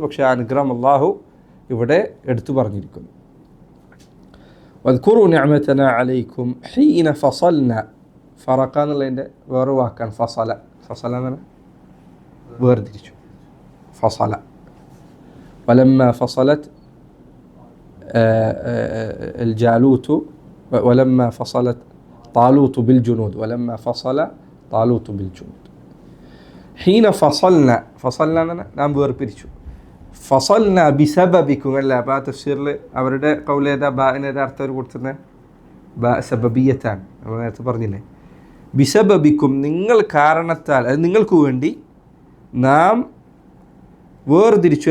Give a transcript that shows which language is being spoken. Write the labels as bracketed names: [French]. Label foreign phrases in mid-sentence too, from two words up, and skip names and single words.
[Malayalam] പക്ഷേ ആ അനുഗ്രഹം അള്ളാഹു ഇവിടെ എടുത്തു പറഞ്ഞിരിക്കുന്നു. [Arabic] واذكروا نعمتنا عليكم حين فصلنا، فرق [Malayalam] എന്നുള്ളതിൻ്റെ വേറെ വാക്കാണ് [Arabic] ഫസല. [Malayalam] ഫസല എന്ന് പറഞ്ഞാൽ വേർതിരിച്ചു. [Arabic] ഫസല, ولما فصلت الجالوت ولما فصلت طالوت بالجنود ولما فصل طالوت بالجنود حين فصلنا, [Malayalam] ഫസൽന എന്ന് പറഞ്ഞാൽ നാം വേർപിരിച്ചു. [Arabic] فصلنا بسببكم [Malayalam] അല്ല, ബാ തഫ്സീറിൽ അവരുടെ കൗലേതാ, ബാഇനേതാ അർത്ഥം അവർ കൊടുത്തിരുന്നത്? ബാ സബബിയത്താണ്. നമ്മൾ നേരത്തെ പറഞ്ഞില്ലേ, ബിസബബിക്കും, നിങ്ങൾ കാരണത്താൽ, അത് നിങ്ങൾക്ക് വേണ്ടി നാം വേർതിരിച്ചു.